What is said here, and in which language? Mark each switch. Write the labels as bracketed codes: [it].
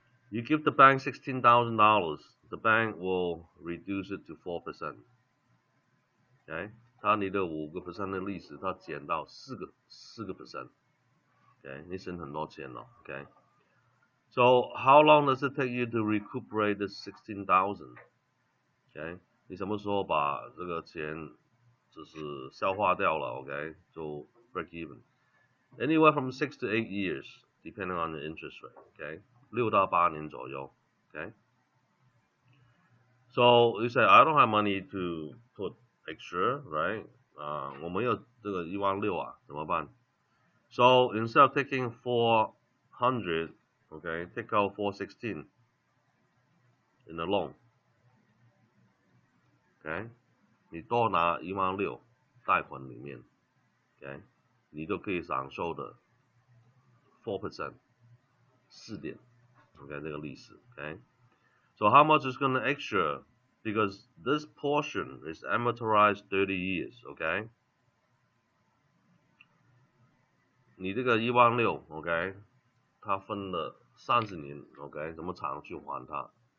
[en] You give the bank $16,000, the bank will reduce it to 4%. [zh] Okay. 它你的5% 的利息，它减到4%. Okay. 你省很多钱了。Okay. [en] So how long does it take you to recuperate the 16,000? Okay. [zh] 你什么时候把这个钱就是消化掉了 ，OK， 就 break even. [en] Anywhere from 6 to 8 years, depending on the interest rate, OK， [zh] 6到8年左右 [en] ，OK。 So you say I don't have money to put extra, right? [zh] 我没有这个16000啊，怎么办 [en] ？So instead of taking 400, OK, take out 416 in the loan, OK。 [zh] 你多拿16000贷款里面 ，OK， 你就可以享受的 4%， 4点 ，OK， 这个利息 ，OK。 [en] So how much is going to extra because this portion is amortized 30 years, okay? [zh] 你这个16000 ，OK， 它分了30年 ，OK， 怎么长去还它？